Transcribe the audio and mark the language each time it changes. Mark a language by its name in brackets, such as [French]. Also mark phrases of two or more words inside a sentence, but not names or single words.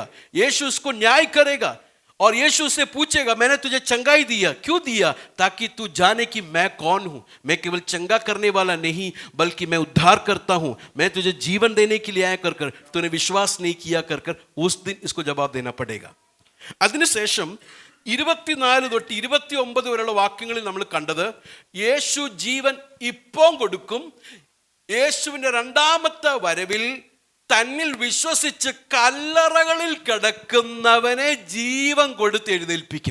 [Hindi] यीशु उसको न्याय करेगा और यीशु से पूछेगा, मैंने तुझे चंगाई दिया, क्यों दिया? ताकि तू जाने कि मैं कौन हूं. मैं केवल चंगा करने वाला नहीं, बल्कि मैं उद्धार करता हूं. मैं तुझे जीवन देने के लिए आया कर तूने विश्वास नहीं किया कर उस दिन इसको जवाब देना पड़ेगा. [Malayalam] അതിനുശേഷം 24 തൊട്ട് 29 വരെയുള്ള വാക്യങ്ങളിൽ നമ്മൾ കണ്ടത്, യേശു ജീവൻ ഇപ്പോൾ കൊടുക്കും. യേശുവിൻ്റെ രണ്ടാമത്തെ വരവിൽ തന്നിൽ വിശ്വസിച്ച് കല്ലറകളിൽ കിടക്കുന്നവനെ ജീവൻ കൊടുത്ത് എഴുന്നേൽപ്പിക്കും.